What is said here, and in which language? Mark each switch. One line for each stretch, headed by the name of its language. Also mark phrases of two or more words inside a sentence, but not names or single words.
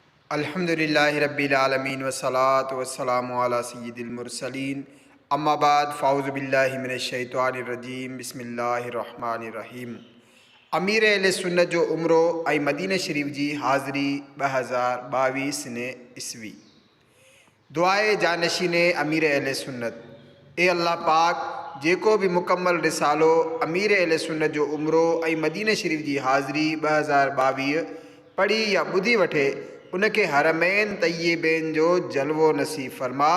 Arabic: الحمد لله رب العالمين والصلاة والسلام على سيد المرسلين أما بعد فأعوذ بالله من الشيطان الرجيم بسم الله الرحمن الرحيم.
Sindhi: अमीर अहले सुन्नत जो उम्रो ऐं मदीना शरीफ जी हाज़िरी 2022 ने ईस्वी। दुआए जानशीने अमीर अहले सुन्नत। ए अल्लाह पाक जेको भी मुकम्मल रिसालो अमीर अहले सुन्नत जो उम्रो ऐं मदीना शरीफ जी हाज़िरी 2022 पढ़ी या ॿुधी वठे उनके हरमैन तय्यबैन जो जलवो नसीब फरमा।